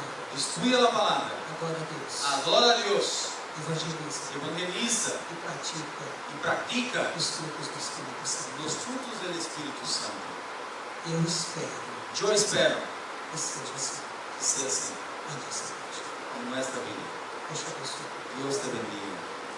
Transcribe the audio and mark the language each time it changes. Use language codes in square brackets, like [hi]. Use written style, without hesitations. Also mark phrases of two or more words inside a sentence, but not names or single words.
[es] estudia la palabra, [pt] Adora a Deus. [es] adora a Dios, [pt] Evangeliza. [es] evangeliza [pt] E pratica [es] y practica [pt] os frutos do Espírito Santo. [es] los frutos del Espíritu Santo. [pt] Eu espero [es] Yo espero [pt] que seja assim [es] que sea así [pt] na nossa vida. [es] en nuestra vida. [pt] Deus te abençoe. [es] Dios te bendiga.